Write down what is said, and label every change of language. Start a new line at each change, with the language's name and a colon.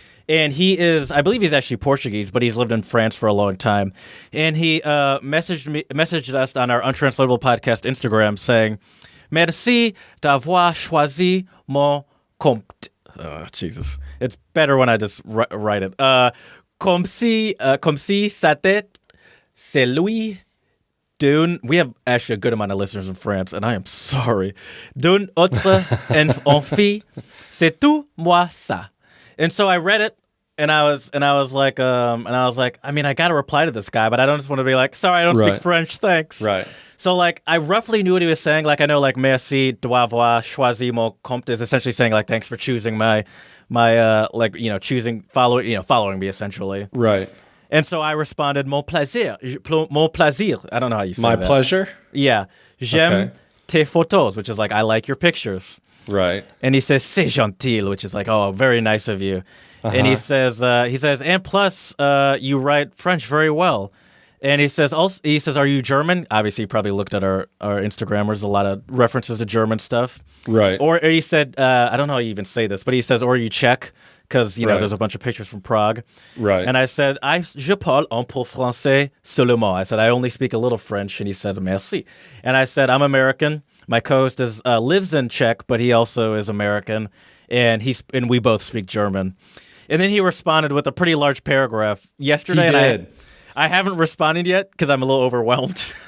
English: And I believe he's actually Portuguese, but he's lived in France for a long time. And he messaged us on our Untranslatable Podcast Instagram saying,
French: "Merci d'avoir choisi mon compte."
English: Oh, Jesus. It's better when I just write it.
French: Comme si c'était celui d'une...
English: We have actually a good amount of listeners in France, and I am sorry.
French: D'une autre enfant, c'est tout moi ça.
English: And so I read it, and I was like, I mean, I got to reply to this guy, but I don't just want to be like, sorry, I don't speak French, thanks. Right. So like, I roughly knew what he was saying. Like, I know like
French: merci d'avoir choisi mon compte
English: is essentially saying like, thanks for choosing my following me essentially. Right. And so I responded,
French: mon plaisir.
English: I don't know how you say My that. pleasure? Yeah.
French: J'aime tes photos,
English: which is like, I like your pictures. Right. And he says,
French: c'est gentil,
English: which is like, oh, very nice of you. And he says, and plus, you write French very well. And he says, are you German? Obviously, you probably looked at our Instagram. There's a lot of references to German stuff. Right. Or he said, I don't know how you even say this, but he says, or are you Czech? Because, there's a bunch of pictures from Prague. Right.
French: And I said, je parle un peu français seulement.
English: I said, I only speak a little French. And he said, merci. And I said, I'm American. My co-host lives in Czech, but he also is American. And we both speak German. And then he responded with a pretty large paragraph yesterday. He did. And I haven't responded yet because I'm a little overwhelmed.